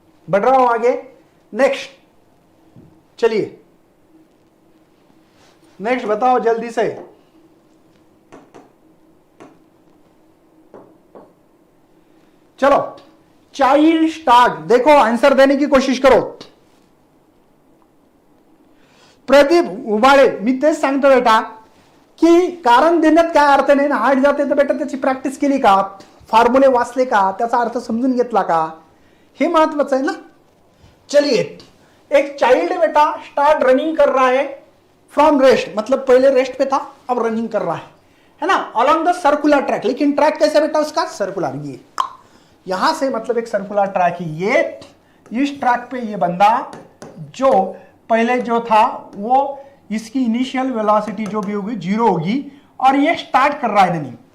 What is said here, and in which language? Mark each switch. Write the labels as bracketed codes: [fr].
[hi] बढ़ रहा हूं आगे, नेक्स्ट चलिए, नेक्स्ट बताओ जल्दी से। चलो, चाइल्ड स्टार्ट, देखो आंसर देने की कोशिश करो। [mr] प्रदीप उबाळे, मी तेच सांगतो बेटा की कारण देण्यात काय अर्थ नाही ना। हार्ड जाते तर बेटा त्याची प्रॅक्टिस केली का, फॉर्म्युले वाचले का, त्याचा अर्थ समजून घेतला का, हे महत्वाचं आहे ना। [hi] चलिए, एक चाइल्ड बेटा स्टार्ट रनिंग कर रहा है फ्रॉम रेस्ट, मतलब पहले रेस्ट पे था अब रनिंग कर रहा है ना, [en] Along the circular track. [hi] लेकिन ट्रैक कैसे बेटा उसका? सर्कुलर, ये यहां से मतलब एक सर्कुलर ट्रैक ही, ये इस ट्रैक पे ये बंदा जो पहले जो था वो इसकी इनिशियल वेलोसिटी जो भी होगी 0 होगी, और ये स्टार्ट कर रहा है रनिंग।